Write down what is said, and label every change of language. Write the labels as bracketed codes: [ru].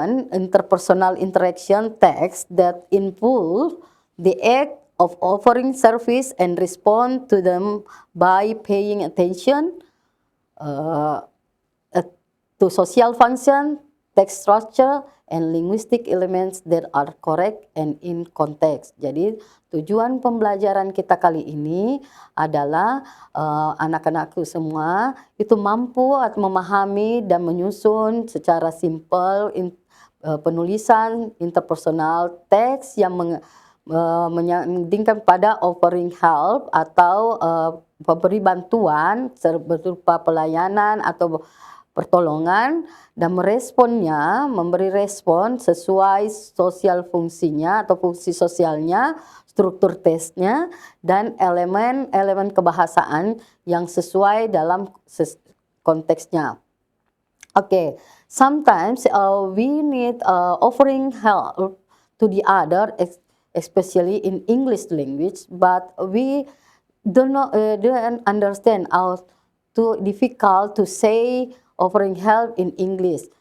[en] interpersonal interaction text that involve the act of offering service and respond to them by paying attention to social function, text structure, and linguistic elements that are correct and in context. [id] Jadi tujuan pembelajaran kita kali ini adalah anak-anakku semua itu mampu atau memahami dan menyusun secara simpel penulisan interpersonal teks yang menyandingkan pada offering help atau memberi bantuan berupa pelayanan atau pertolongan dan meresponnya, memberi respon sesuai sosial fungsinya atau fungsi sosialnya, struktur tesnya, dan elemen-elemen kebahasaan yang sesuai dalam konteksnya. [en] Okay, sometimes we need offering help to the other, especially in English language, but we don't understand how too difficult to say offering help in English.